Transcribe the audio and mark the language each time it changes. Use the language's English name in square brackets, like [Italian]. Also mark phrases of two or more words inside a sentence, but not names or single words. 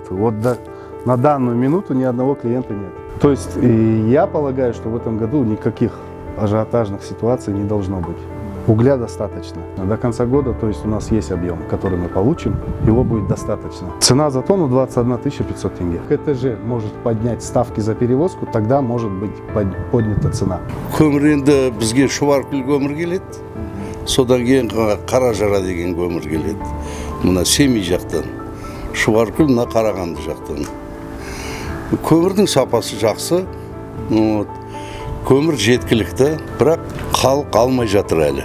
[Russian] Вот на данную минуту ни одного клиента нет. То есть я полагаю, что в этом году никаких ажиотажных ситуаций не должно быть. Угля достаточно. До конца года, то есть у нас есть объем, который мы получим, его будет достаточно. Цена за тонну 21 500 тенге. КТЖ может поднять ставки за перевозку, тогда может быть поднята цена. [Kazakh] Көмір енді бізге Шубаркуль көмір келеді, содан кейін Қаражара деген көмір келеді. Мына Семей жақтан, Шубаркуль мына Қарағанды жақтан. Көмірдің сапасы жақсы, көмір жеткілікті, бірақ халық алмай жатыр әлі.